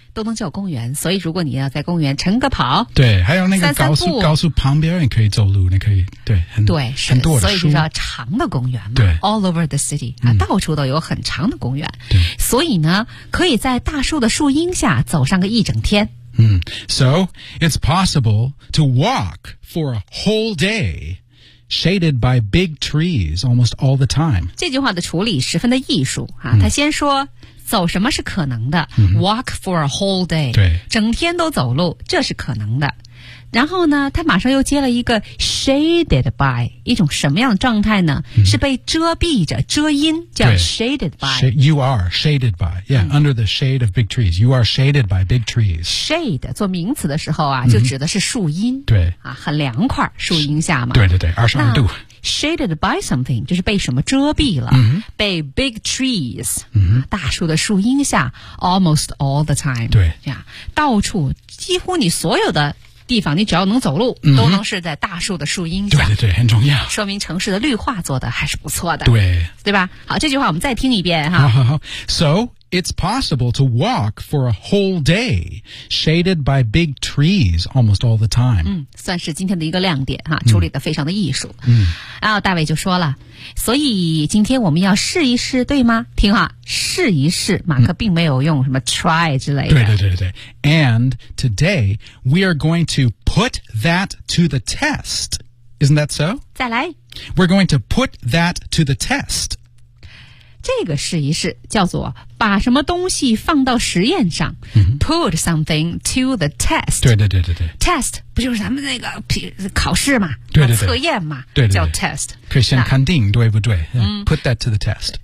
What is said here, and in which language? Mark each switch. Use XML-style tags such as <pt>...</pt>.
<zh>都能叫公园所以如果你要在公园晨个跑对还有那个高速旁边你可以走路你可以对很对很多的所以就叫长的公园嘛对</zh> <en>all over the city、啊、</en> <zh>到处都有很长的公园对所以呢可以在大树的树荫下走上个一整天</zh> <en>嗯 so it's possible to walk for a whole dayShaded by big trees almost all the time.</en> <zh>这句话的处理十分的艺术、啊、他先说走什么是可能的、 mm-hmm.</zh> <en>Walk for a whole day.</en> <zh>对，整天都走路这是可能的。然后呢他马上又接了一个 shaded by, 一种什么样的状态呢、 mm-hmm. 是被遮蔽着遮阴叫 shaded by.</zh> <en>You are shaded by. Yeah,、mm-hmm. under the shade of big trees. You are shaded by big trees.</en> <zh>Shade, 做名词的时候啊就指的是树荫。对、 mm-hmm. 啊。很凉快树荫下嘛。对对对 ,22 度。 Shaded by something, 就是被什么遮蔽了、 mm-hmm. 被 big trees,、 mm-hmm. 啊、大树的树荫下</zh> <en>almost all the time.</en> <zh>对。这样到处几乎你所有的地方你只要能走路、嗯、都能是在大树的树荫下对对对很重要说明城市的绿化做得还是不错的对对吧好这句话我们再听一遍哈好好好</zh> <en>So it's possible to walk for a whole day shaded by big trees almost all the time、</en> <zh>嗯、算是今天的一个亮点哈处理得非常的艺术、嗯、然后大卫就说了所以今天我们要试一试对吗听哈试一试马克并没有用什么 try 之类的对对对对</zh> <en>And today we are going to put that to the test Isn't that so?</en> <zh>再来</zh> <en>We're going to put that to the test</en> <zh>这个试一试叫做把什么东西放到实验上、 mm-hmm.</zh> <en>Put something to the test</en> <zh>对对对对对 Test 不就是咱们那个考试嘛对对对测验嘛对对对叫 test 可以先肯定对不对、嗯、</zh> <en>Put that to the test</en>